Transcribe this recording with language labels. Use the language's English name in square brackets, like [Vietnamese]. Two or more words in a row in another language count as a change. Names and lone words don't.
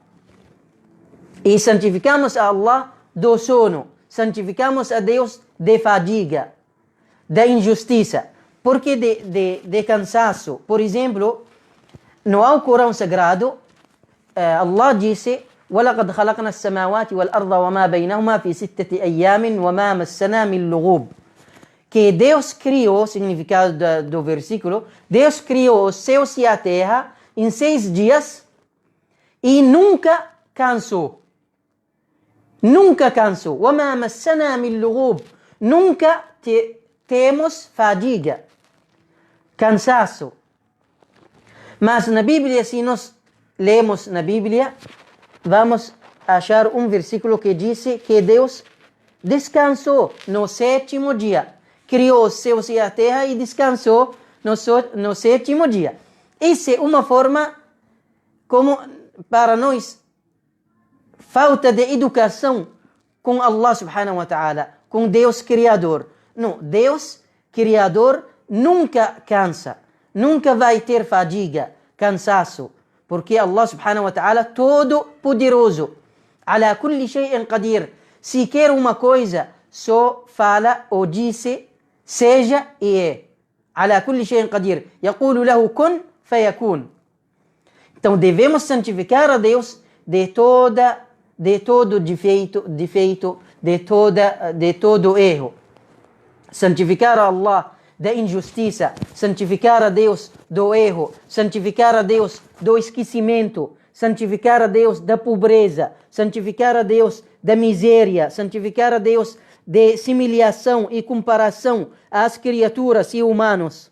[Portuguese] E santificamos a Allah do sono, santificamos a Deus de fadiga, da injustiça, porque de cansaço. Por exemplo, no Alcorão Sagrado, Allah disse: [Arabic] وَلَقَدْ خَلَقْنَا السَّمَاوَاتِ وَالْأَرْضَ وَمَا بَيْنَهُمَا فِي 6 أَيَّامٍ وَمَا مَسَّنَا مِنْ لُغُوبٍ. [Portuguese] Que Deus criou, significado do versículo, Deus criou os céus e a terra em 6 dias e nunca cansou. Nunca cansou. [Arabic] وَمَا مَسَّنَا مِنْ لُغُوبٍ. [Portuguese] Nunca temos fadiga, cansaço. Mas na Bíblia, se nós lemos na Bíblia, vamos achar um versículo que diz que Deus descansou no 7º dia. Criou os céus e a terra e descansou no 7º dia. Essa é uma forma como para nós falta de educação com [Arabic] الله سبحانه وتعالى, [Portuguese] com Deus Criador. Não, Deus Criador nunca cansa, nunca vai ter fadiga, cansaço, porque [Arabic] الله سبحانه وتعالى [Portuguese] todo poderoso, [Arabic] على كل شيء قدير. [Portuguese] Se quer uma coisa, só fala ou disse, seja e é. [Arabic] على كل شيء قدير. يقول له كن فيكون. [Portuguese] Então devemos santificar a Deus de todo defeito, de todo erro. Santificar a Allah da injustiça, santificar a Deus do erro, santificar a Deus do esquecimento, santificar a Deus da pobreza, santificar a Deus da miséria, santificar a Deus de similiação e comparação às criaturas e humanos.